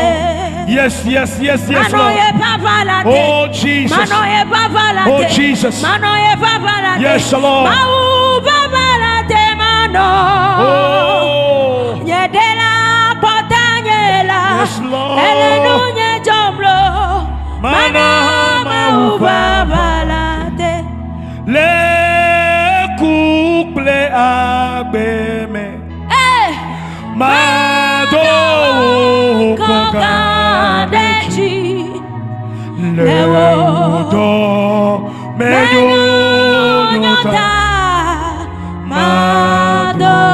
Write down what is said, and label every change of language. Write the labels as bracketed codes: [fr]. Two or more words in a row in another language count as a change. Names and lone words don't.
[en] Yes, yes, yes, yes, Lord. Oh, Jesus. Oh, Jesus. Yes, Lord. Oh, yes, Lord. [ee] Le couple agbeme Mado kogadechi Le wodo menyonyota Mado